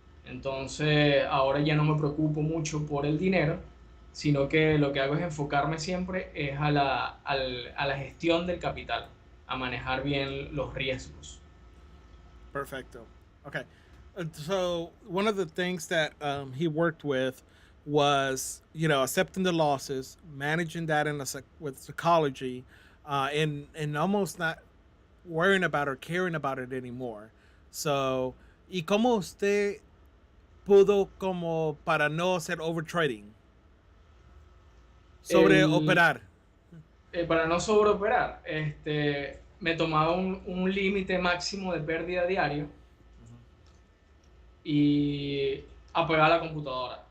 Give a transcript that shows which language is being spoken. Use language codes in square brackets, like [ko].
[es] Entonces, ahora ya no me preocupo mucho por el dinero, sino que lo que hago es enfocarme siempre es a la gestión del capital, a manejar bien los riesgos. Perfecto. Okay. [en] So one of the things that he worked with was, accepting the losses, managing that with psychology, and almost not worrying about or caring about it anymore. [es] So, ¿y cómo usted pudo como para no hacer overtrading? Sobre El, operar. para no sobreoperar, me tomaba un límite máximo de pérdida diario y apagar la computadora.